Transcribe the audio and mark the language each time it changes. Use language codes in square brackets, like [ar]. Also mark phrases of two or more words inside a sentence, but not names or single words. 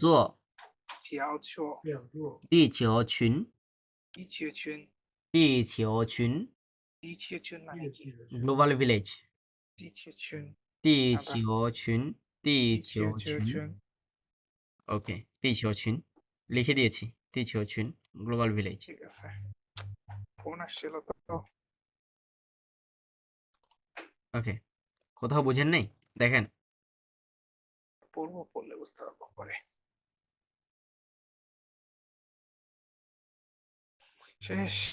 [zh] 叫做地球群地球村，地球群地球村哪里？ [en] global village [zh] 地球村，地球群地球群村， [bn] OK 地球群 লিখে দিয়েছি 地球群 [en] global village [bn] ঠিক আছে। ফোন আসছিল তো। ওকে কোথাও বুঝেন নাই দেখেন পড়লে বুঝতে পারবো পরে। শেষ।